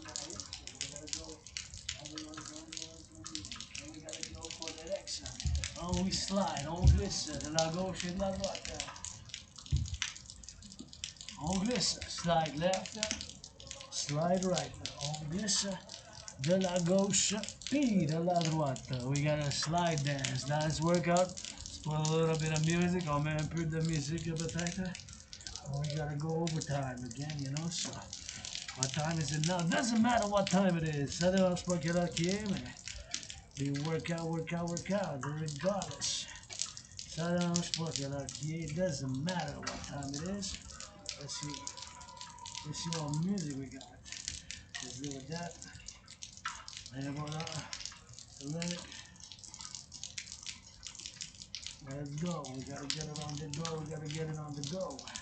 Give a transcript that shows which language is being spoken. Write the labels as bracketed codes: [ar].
[en] We gotta go. And we gotta go for that X. On we slide, [fr] on glisse, de la gauche et de la droite. On glisse, [en] slide left, slide right. [fr] On glisse, de la gauche puis de la droite. [en] We got a slide dance, dance workout. Let's put a little bit of music. [fr] On met un peu de musique peut-être. [en] We gotta go overtime again, you know, so what time is it now? Doesn't matter what time it is. [fr] Ça dérange pas quelle heure qui est, mais [en] we work out, regardless. [fr] Ça dérange pas quelle heure qui est. [en] Doesn't matter what time it is. Let's see what music we got. Let's do with that. And voilà. Let it. Let's go. We gotta get it on the go. We gotta get it on the go.